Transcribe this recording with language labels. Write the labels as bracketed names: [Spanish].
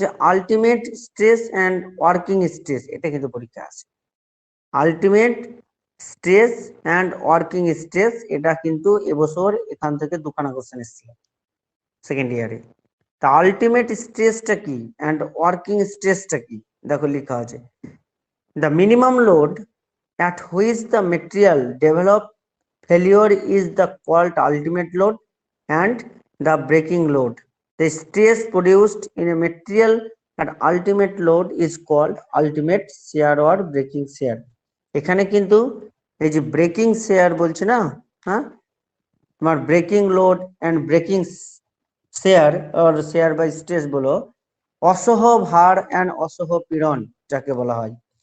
[Bangla] Ultimate stress and working stress, এটা কিন্তু পরীক্ষায় আসে। Ultimate stress and working stress, এটা কিন্তু এবছর এখান থেকে দুখানা কোশ্চেন এসেছিল সেকেন্ড ইয়ারে। তা আলটিমেট স্ট্রেসটা কি অ্যান্ড ওয়ার্কিং স্ট্রেসটা কি? [English] দেখো লেখা আছে, the minimum load at which the material develop failure is the called ultimate load, and the breaking load. The stress produced in a material at ultimate load is called ultimate shear or breaking shear. [Bangla] এখানে কিন্তু এই যে breaking share বলছে না, হ্যাঁ, তোমার breaking load and breaking share আর share by stress বলো, অসহ ভার অ্যান্ড অসহ পীড়ন যাকে বলা হয়।